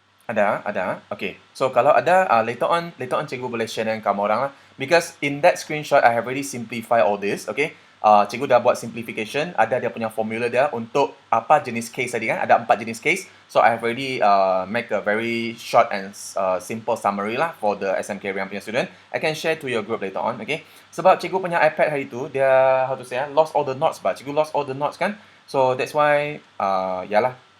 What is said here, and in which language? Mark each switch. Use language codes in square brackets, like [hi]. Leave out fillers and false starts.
[ms] Ada. Okay. So kalau ada, later on cikgu boleh share dengan kamu orang lah. [en] Because in that screenshot, I have already simplified all this. [ms] Okay. Cikgu dah buat simplification. Ada dia punya formula dia untuk apa jenis case tadi kan. Ada 4 jenis case. [en] So I have already make a very short and simple summary lah for the SMK Riam punya student. I can share to your group later on. [ms] Okay. Sebab cikgu punya iPad hari tu, dia [en] how to say lost all the notes [ms] bah. [en] Cikgu lost all the notes kan. So that's why yalah.